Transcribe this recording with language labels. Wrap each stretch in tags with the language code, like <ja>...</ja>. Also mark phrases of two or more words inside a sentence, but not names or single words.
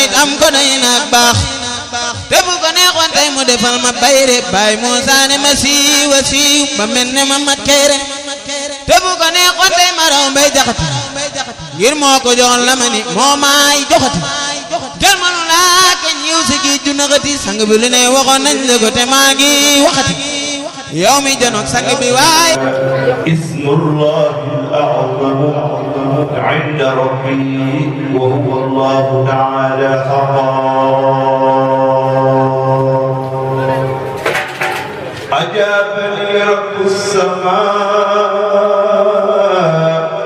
<wo>it am ko day naag baax te bu ko neexoon tey mu defal ma bayre Baay Muusaa ne ma siiwa siiw ba mel ne ma mat kayre te bu ko neexoon tey ma raw Mbay Jaxate ngir moo ko joxoon la ma ni moo maay joxati jël ma nu laa ke ñiw si gi ju naxati sang bi lu ne waxoon nañ la ko te maa ngi waxati yow mi janoog sang bi waay</wo> <ar>اسم الله الأعظم عند ربي وهو الله تعالى أجابني رب السماء</ar>